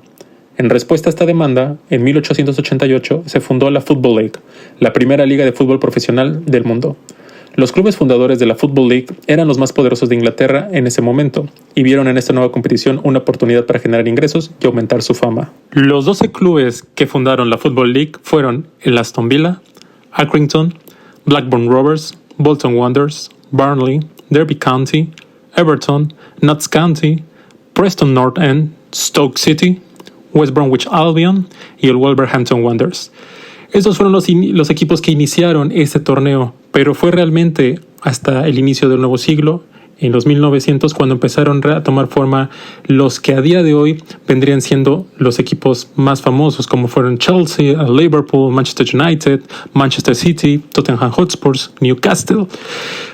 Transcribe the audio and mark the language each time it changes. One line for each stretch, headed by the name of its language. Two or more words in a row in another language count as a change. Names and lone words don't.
Spanish: En respuesta a esta demanda, en 1888 se fundó la Football League, la primera liga de fútbol profesional del mundo. Los clubes fundadores de la Football League eran los más poderosos de Inglaterra en ese momento y vieron en esta nueva competición una oportunidad para generar ingresos y aumentar su fama. Los 12 clubes que fundaron la Football League fueron el Aston Villa, Accrington, Blackburn Rovers, Bolton Wanderers, Burnley, Derby County, Everton, Notts County, Preston North End, Stoke City, West Bromwich Albion y el Wolverhampton Wanderers. Estos fueron los equipos que iniciaron este torneo, pero fue realmente hasta el inicio del nuevo siglo, en los 1900, cuando empezaron a tomar forma los que a día de hoy vendrían siendo los equipos más famosos, como fueron Chelsea, Liverpool, Manchester United, Manchester City, Tottenham Hotspur, Newcastle.